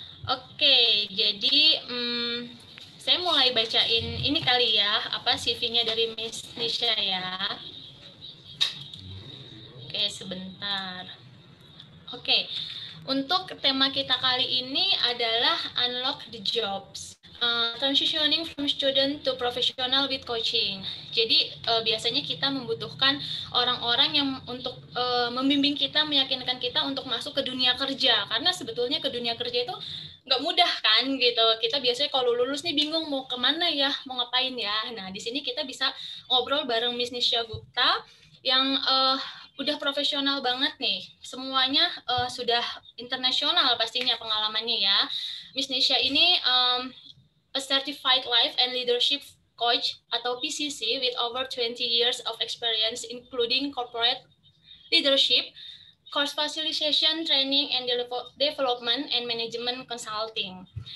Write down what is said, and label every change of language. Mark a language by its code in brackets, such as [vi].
[id] Oke, jadi saya mulai bacain ini kali ya, apa CV-nya dari Miss Nisha ya. Oke, sebentar. Oke, untuk tema kita kali ini adalah [en] Unlock the Jobs. Transitioning from student to professional with coaching. [id] Jadi biasanya kita membutuhkan orang-orang yang untuk membimbing kita, meyakinkan kita untuk masuk ke dunia kerja. Karena sebetulnya ke dunia kerja itu nggak mudah kan gitu. Kita biasanya kalau lulus nih bingung mau kemana ya, mau ngapain ya. Nah di sini kita bisa ngobrol bareng Miss Nisha Gupta yang udah profesional banget nih. Semuanya sudah internasional pastinya pengalamannya ya. [en] Miss Nisha ini a certified life and leadership coach atau PCC with over 20 years of experience including corporate leadership, course facilitation, training and development and management consulting.